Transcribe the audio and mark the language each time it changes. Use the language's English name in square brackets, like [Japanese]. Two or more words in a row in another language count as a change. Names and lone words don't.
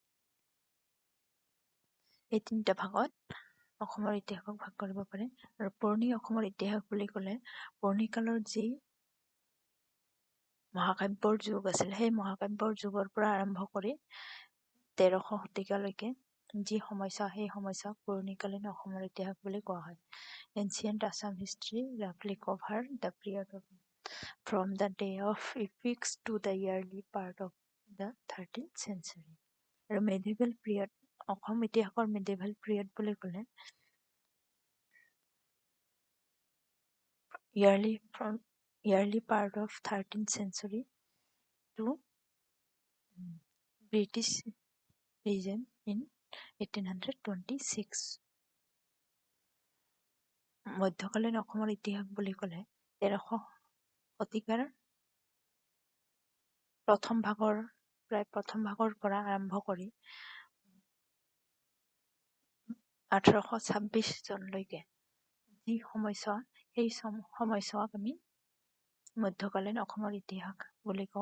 [Assamese] এই তিনিটা ভাগত অসমৰ ইতিহাসক ভাগ কৰিব পাৰে। আৰু পুৰণি অসমৰ ইতিহাস বুলি ক'লে পুৰণি কালৰ যি মহাকাব্যৰ যুগ আছিল, সেই মহাকাব্যৰ যুগৰ পৰা আৰম্ভ কৰি 1300 শতিকালৈকে যি সময়ছোৱা, সেই সময়ছোৱাক পুৰণিকালীন অসমৰ ইতিহাস বুলি কোৱা হয়। [English] Ancient Assam history roughly cover the period from the day of epics to the early part of the 13th century. [Assamese] আৰু [English] medieval period, [Assamese] অসম ইতিহাসৰ [English] medieval period [Assamese] বুলি ক'লে [English] early part of 13th century to British regime in 1826. [Assamese] মধ্যকালীন অসমৰ ইতিহাস বুলি ক'লে 1300 শতিকাৰ প্ৰায় প্ৰথম ভাগৰ পৰা আৰম্ভ কৰি 1826 চনলৈকে যি সময়ছোৱা, সেই সময়ছোৱাক আমি মধ্যকালীন অসমৰ ইতিহাস বুলি কওঁ।